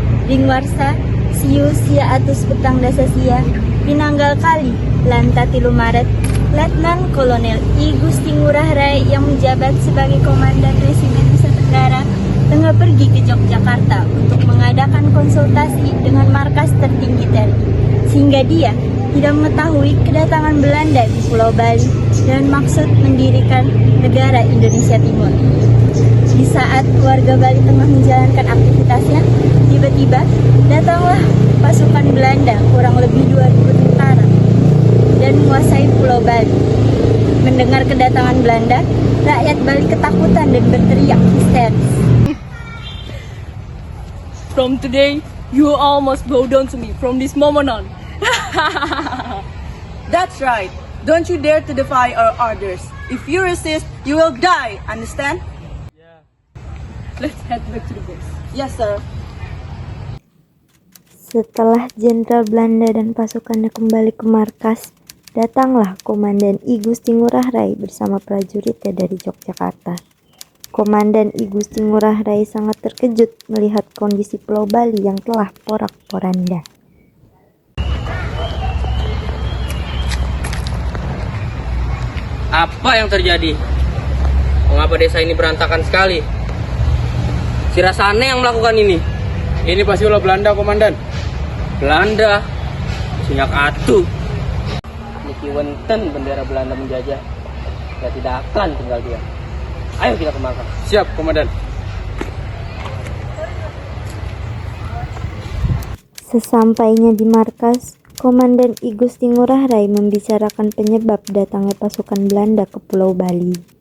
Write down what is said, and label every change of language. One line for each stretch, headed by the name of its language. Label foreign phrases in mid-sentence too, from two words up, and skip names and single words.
Balinese: Ringwarsa, Siu Sia Atus Petang Dasa Sia, Pinanggal Kali, Lanta Tilu
Indonesian: Maret, Letnan Kolonel I Gusti Ngurah Rai yang menjabat sebagai Komandan Resimen Nusa Tenggara tengah pergi ke Yogyakarta untuk mengadakan konsultasi dengan markas tertinggi TNI, sehingga dia tidak mengetahui kedatangan Belanda di Pulau Bali dan maksud mendirikan negara Indonesia Timur. Di saat warga Bali tengah menjalankan aktivitasnya, tiba-tiba datanglah pasukan Belanda kurang lebih 2.000 tentara dan menguasai Pulau Bali. Mendengar kedatangan Belanda, rakyat Bali ketakutan dan berteriak histeris.
English: From today, you all must bow down to me from this moment on. That's right. Don't you dare to defy our orders. If you resist, you will die. Understand? Let's head back to the base. Yes, sir.
Indonesian: Setelah Jenderal Belanda dan pasukannya kembali ke markas, datanglah Komandan I Gusti Ngurah Rai bersama prajuritnya dari Yogyakarta. Komandan I Gusti Ngurah Rai sangat terkejut melihat kondisi Pulau Bali yang telah porak-poranda. Apa yang terjadi? Mengapa desa ini berantakan sekali? Si Rasane yang melakukan ini. Ini pasti ulah Belanda, Komandan. Belanda?
Balinese: Sinyak atu. Niki wenten bendera Belanda menjajah.
Indonesian: Ya tidak akan tinggal dia. Ayo kita ke markas. Siap, Komandan. Sesampainya di markas, Komandan I Gusti Ngurah Rai membicarakan penyebab datangnya pasukan Belanda ke Pulau Bali.